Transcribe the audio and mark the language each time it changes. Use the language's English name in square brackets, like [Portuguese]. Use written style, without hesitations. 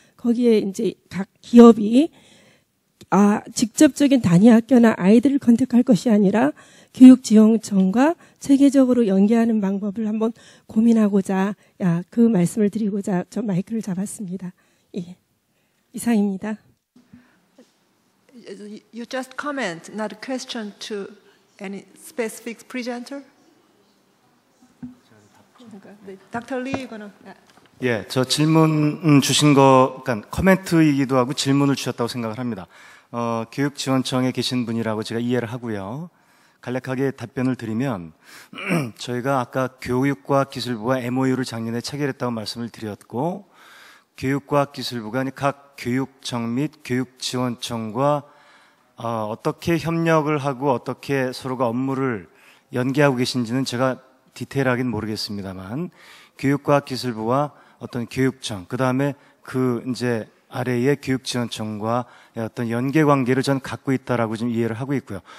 [Korean] 거기에 이제 각 기업이 직접적인 단위 학교나 아이들을 컨택할 것이 아니라 교육지원청과 체계적으로 연계하는 방법을 한번 고민하고자 그 말씀을 드리고자 저 마이크를 잡았습니다. 예. 이상입니다. [English] You just comment, not a question to any specific presenter? Dr. Lee, [Korean] 예, 저 질문 주신 거, 그러니까 코멘트이기도 하고 질문을 주셨다고 생각을 합니다. 교육지원청에 계신 분이라고 제가 이해를 하고요. 간략하게 답변을 드리면 저희가 아까 교육과학기술부가 MOU를 작년에 체결했다고 말씀을 드렸고 교육과학기술부가 각 교육청 및 교육지원청과 어떻게 협력을 하고 어떻게 서로가 업무를 연계하고 계신지는 제가 디테일하게는 모르겠습니다만 교육과학기술부와 어떤 교육청, 그 다음에 그 이제 아래의 교육지원청과 어떤 연계관계를 저는 갖고 있다라고 좀 이해를 하고 있고요.